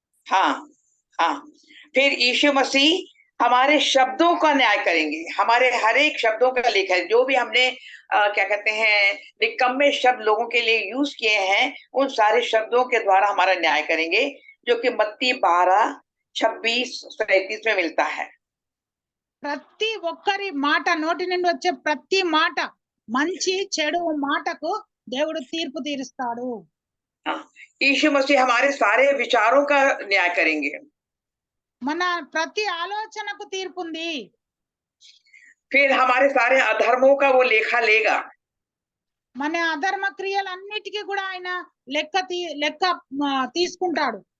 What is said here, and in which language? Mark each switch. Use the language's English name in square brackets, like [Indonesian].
[Hindi] हाँ, हाँ, फिर यीशु मसीह हमारे शब्दों का न्याय करेंगे। हमारे हर एक शब्दों का लेखा है, जो भी हमने क्या कहते हैं निकम्मे शब्द लोगों के लिए यूज किए हैं, उन सारे शब्दों के द्वारा हमारा न्याय करेंगे, जो कि मत्ती 12:26-37 में मिलता है। [Telugu] ప్రతి ఒక్కరి మాట, నోటి నుండి వచ్చే ప్రతి మాట, మంచి చెడు మాటకు దేవుడు తీర్పు తీరుస్తాడు. [Hindi] यीशु मसीह हमारे सारे विचारों का न्याय करेंगे। [Telugu] మన ప్రతి ఆలోచనకు తీర్పు ఉంది. [Hindi] फिर हमारे सारे अधर्मों का वो लेखा लेगा। [Telugu] మన అధర్మ క్రియలన్నిటికీ కూడా ఆయన లెక్క తీసుకుంటాడు.